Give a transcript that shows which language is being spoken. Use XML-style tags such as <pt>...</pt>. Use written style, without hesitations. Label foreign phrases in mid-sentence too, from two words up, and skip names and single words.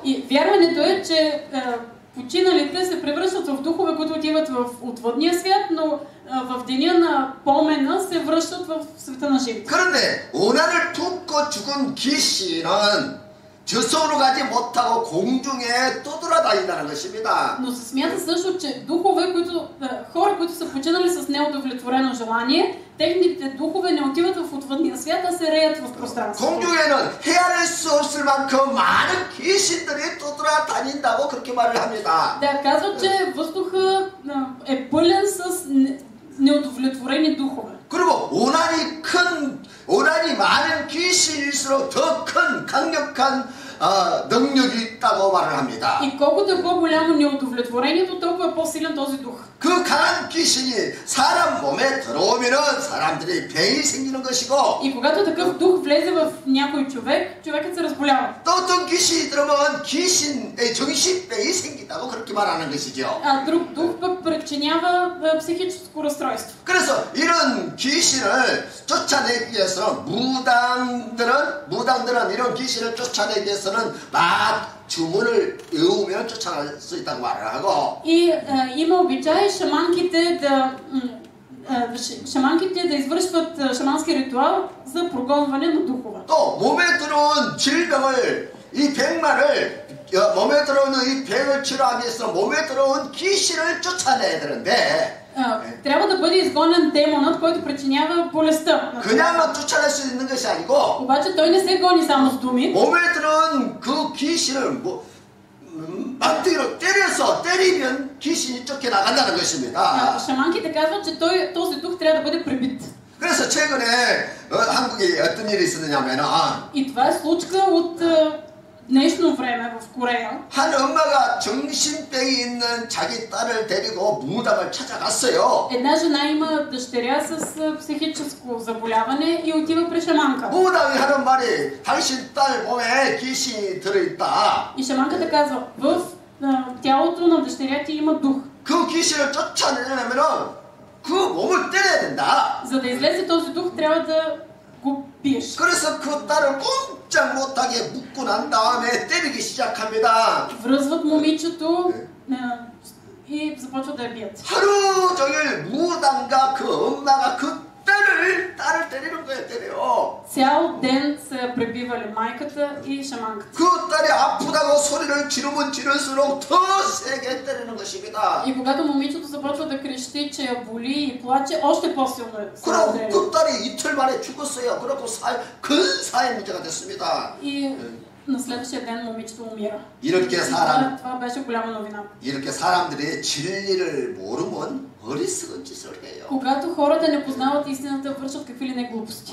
<bg>И вярването е, че починалите се превръщат в духове, които отиват в отвъдния свят, но в деня на помена се връщат в света на живите.</bg> <ko>그런데 오난을 품고 죽은 귀신은 저성으로 가지 못하고 공중에 떠돌아다닌다는 것입니다.</ko> <bg>Но се смята също, че духове, хора, които са починали с неудовлетворено желание, техните духове не отиват в отвъдния свят, а се реят в пространството.</bg> <ko>공중에는 헤아릴 수 없을 만큼 많은 귀신들이 떠돌아다닌다고 그렇게 말을 합니다.</ko> <bg>Да, казват, че въздуха е пълен с неудовлетворени духове.</bg> <ko>그리고 오난이 많은 귀신일수록 더 큰 강력한 능력이 있다고 말을 합니다.</ko> <bg>И колкото е по-голямо неудовлетворението, толкова е по-силен този дух.</bg> <ko>그 강한 귀신이 사람 몸에 들어오면은 사람들이 병이 생기는 것이고,</ko> <bg>И когато такъв дух влезе в някой човек, човекът се разболява.</bg> <ko>또 어떤 귀신이 들어오면 귀신의 정신병이 생긴다고 그렇게 말하는 것이죠.</ko> <bg>А друг дух пък причинява психическо разстройство.</bg> <ko>그래서 이런 귀신을 쫓아내기 위해서는 무당들은 이런 귀신을 쫓아내기 위해서는 막 주문을 외우면 쫓아낼 수 있다고 말을 하고,</ko> <bg>И има обичай шаманките да извършват шамански ритуал за прогонване на духове.</bg> <ko>또 몸에 들어온 질병을, 이 병만을, 몸에 들어오는 이 병을 치료하기 위해서 몸에 들어온 귀신을 쫓아내야 되는데,</ko> <bg>трябва да бъде изгонен демонът, който причинява болестта.</bg> <ko>그냥만 쫓아낼 수 있는 것이 아니고,</ko> <bg>обаче той не се гони само с думи.</bg> <ko>몸에 들어온 그 귀신을 막대기로 때리면 귀신이 쫓겨나간다는 것입니다.</ko> <bg>шаманките казват, че този дух трябва да бъде пребит.</bg> <ko>그래서 최근에 한국에 어떤 일이 있었느냐면,</ko> <bg>И това е случка от днешно време в Корея.</bg> <ko>한 엄마가 정신병이 있는 자기 딸을 데리고 무당을 찾아갔어요.</ko> <bg>Една жена има дъщеря с психическо заболяване и отива при шаманка.</bg> <ko>무당이 하는 말이 당신 딸 몸에 귀신이 들어있다.</ko> <bg>И шаманката казва, в тялото на дъщеря ти има дух.</bg> <ko>그 귀신을 쫓아내려면은 그 몸을 때려야 된다.</ko> <bg>За да излезе този дух, трябва да го биеш.</bg> <ko>그래서 그 딸을 꼼짝 못하게 묶고 난 다음에 때리기 시작합니다.</ko> <bg>Връзват момичето и започват да я бият.</bg> <ko>하루 종일 무당과 그 엄마가 그 딸을 때리는 거예요, 때려.</ko> <bg>Цял ден са пребивали майката и шаманката.</bg> <ko>그 딸이 아프다고 소리를 지르면 지를수록 더 세게 때리는 것입니다.</ko> <bg>И когато момичето започва да крещи, че я боли и плаче, още по-силно е.</bg> <ko>그럼 그 딸이 이틀 만에 죽었어요. 그렇고 큰 사회 문제가 됐습니다.</ko> <bg>И на следващия ден момичето умира. Това беше голяма новина.</bg> <ko>이렇게 사람들이 진리를 모르면 어리석은 짓을 해요.</ko> <bg>Когато хората не познават истината, вършат какви ли не глупости.</bg>